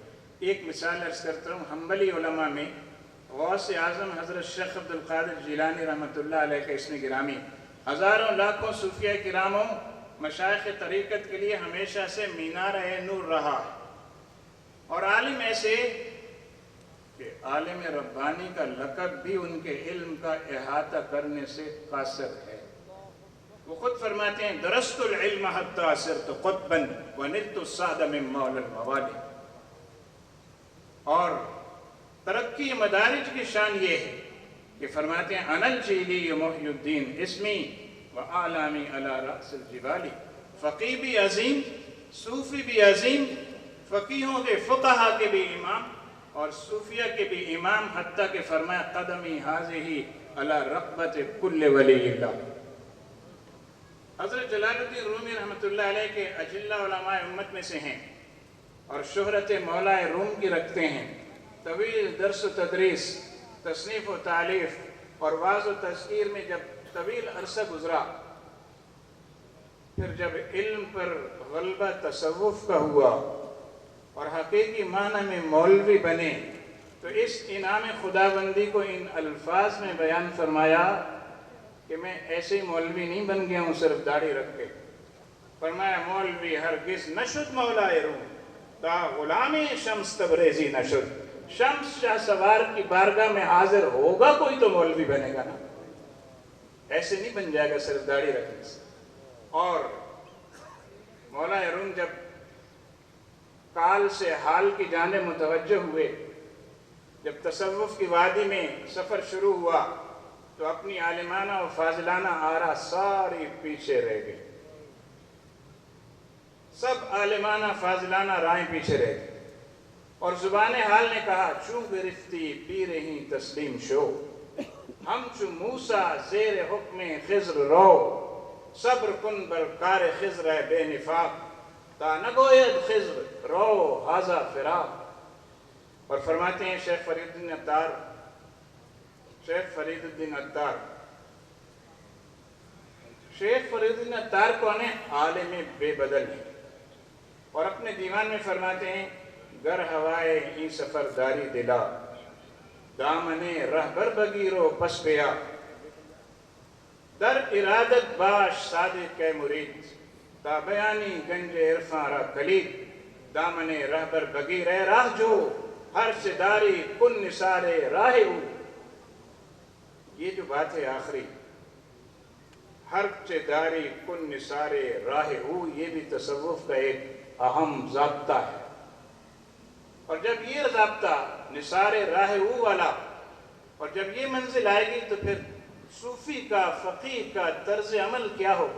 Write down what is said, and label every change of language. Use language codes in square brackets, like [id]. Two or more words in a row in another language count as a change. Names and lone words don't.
[ur] ایک مثال عرض کرتا ہوں، حنبلی علماء میں غوث اعظم حضرت شیخ عبد القادر جیلانی رحمۃ اللہ علیہ کا اسم گرامی ہزاروں لاکھوں صوفیہ کراموں مشائخ طریقت کے لیے ہمیشہ سے مینار نور رہا، اور عالم ایسے کہ عالم ربانی کا لقب بھی ان کے علم کا احاطہ کرنے سے قاصر ہے۔ وہ خود فرماتے ہیں [ar] درست العلم حتی صرت قطبا ونلت السعد من مولا الموالی۔ [ur] اور ترقی مدارج کی شان یہ ہے کہ فرماتے ہیں [ar] انا الجیلی محی الدین اسمی وآلامی علی رأس الجبالی۔ [ur] فقی بھی عظیم، صوفی بھی عظیم، فقیہوں کے فقہا کے بھی امام اور صوفیہ کے بھی امام، حتیٰ کہ فرمایا [ar] قدمی حاضی علی رقبت کل ولی اللہ۔ [ur] حضرت جلال الدین رومی رحمۃ اللہ علیہ کے اجلہ علماء امت میں سے ہیں اور شہرت مولا روم کی رکھتے ہیں۔ طویل درس و تدریس، تصنیف و تعلیف اور وعظ و تذکیر میں جب طویل عرصہ گزرا، پھر جب علم پر غلبہ تصوف کا ہوا اور حقیقی معنی میں مولوی بنے، تو اس انعام خداوندی کو ان الفاظ میں بیان فرمایا کہ میں ایسے ہی مولوی نہیں بن گیا ہوں صرف داڑھی رکھ کے۔ فرمایا [fa] مولوی ہرگز نشد مولا روم تا غلامی شمس تبریزی نشد۔ [ur] شمس شاہ سوار کی بارگاہ میں حاضر ہوگا کوئی تو مولوی بنے گا نا، ایسے نہیں بن جائے گا صرف داڑھی رکھنے سے۔ اور مولا روم جب کال سے حال کی جانب متوجہ ہوئے، جب تصوف کی وادی میں سفر شروع ہوا، تو اپنی عالمانہ و فاضلانہ آرا ساری پیچھے رہ گئے۔ سب عالمانہ فاضلانہ رائیں پیچھے رہ گئے اور زبان حال نے کہا [fa] چوں گرفتی پیر ہی تسلیم شو، ہم چو موسیٰ زیر حکم خضر رو، صبر کن بر کار خضر بے نفاق، تا نگوید خضر رو حاضا فراق۔ [ur] اور فرماتے ہیں شیخ فرید الدین عطار، شیخ فرید الدین عطار کون ہے؟ عالم بے بدل ہے، اور اپنے دیوان میں فرماتے ہیں [fa] گر ہوائے ای سفرداری دلا، دامن رہبر بگیرو پس پیا، در ارادت باش صادق مرید، تا بیانی گنج عرفان را کلید، دامن رہبر بگیر راہ جو، ہر سداری کن نثار راہ او۔ [ur] یہ جو بات ہے آخری، [fa] ہر چداری کن نثار راہ او، [ur] یہ بھی تصوف کا ایک اہم ضابطہ ہے۔ اور جب یہ ضابطہ [fa] نثار راہ او [ur] والا، اور جب یہ منزل آئے گی تو پھر صوفی کا، فقیہ کا طرز عمل کیا ہوگا؟